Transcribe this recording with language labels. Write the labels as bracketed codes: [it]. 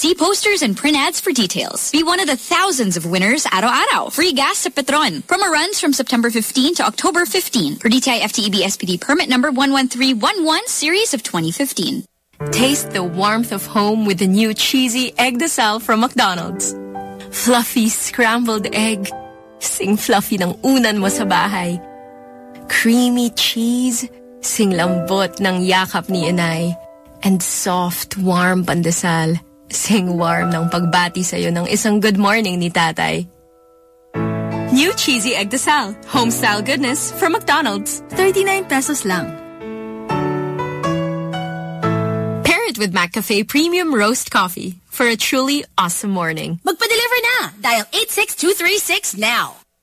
[en] See posters and print ads for details. Be one of the thousands of winners [tl] araw-araw! [en] Free gas sa Petron! Promo runs from September 15 to October 15 for DTI FTEB SPD permit number 11311 series of 2015. Taste the warmth of home with the new cheesy egg de sal from McDonald's. Fluffy scrambled egg. [tl] Sing fluffy ng unan mo sa bahay. [en] Creamy cheese. [tl] Sing lambot ng yakap ni inay. [en] And soft, warm pandesal. [tl] Sing warm ng pagbati sa'yo ng isang [en] good morning [tl] ni tatay. [en] New cheesy egg de sal. Home style goodness from McDonald's. 39 pesos lang. With McCafe Premium Roast Coffee for a truly awesome morning. [tl] Magpa-deliver na! [en] Dial 86236 now!